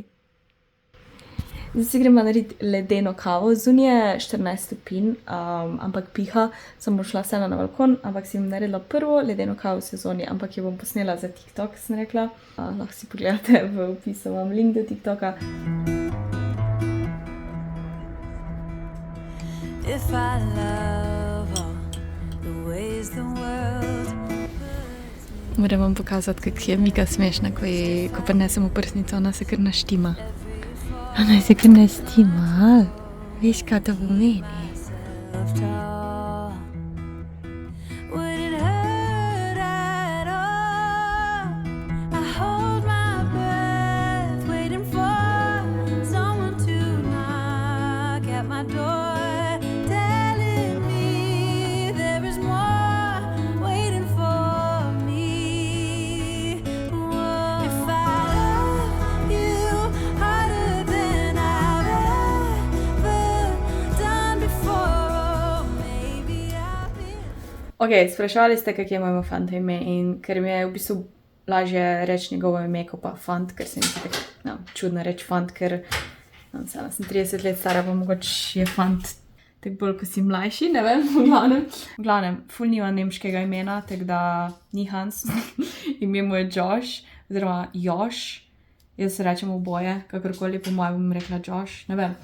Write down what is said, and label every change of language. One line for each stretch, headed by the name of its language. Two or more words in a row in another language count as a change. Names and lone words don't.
Slovenian: Zdaj si gremo narediti ledeno kavo. Zunaj je 14 stopinj, ampak piha. Sem bom šla vseeno na balkon, ampak si bom naredila prvo ledeno kavo v sezoni, ampak jo bom posnela za TikTok, sem rekla. Lahko si pogledate v opisu, imam link do TikToka.
English: If I love all the ways the world.
Slovenian: Moram vam pokazati, kako je Mika smešna, ko prinesemo prsnico, ona se kar naštima. Ona se kar naštima, veš, kaj to pomeni?
English: Would it hurt at all? I hold my breath, waiting for someone to knock at my door, telling me there is more waiting for me. Whoa. If I love you harder than I've ever done before, maybe I've been.
Slovenian: Ok, spraševali ste, kak je mojemu fantu ime in ker mi je v bistvu lažje reči njegovo ime, kot pa fant, ker se mi zdi tako čudno reči fant, ker sem 30 let stara, pa mogoče je fant tako bolj, ko si mlajši, ne vem, v glavnem, ful nima nemškega imena, tako da ni Hans, ime mu je Josh, oziroma Josh, jaz se rečem oboje, kakorkoli, po mojem bom rekla Josh, ne vem.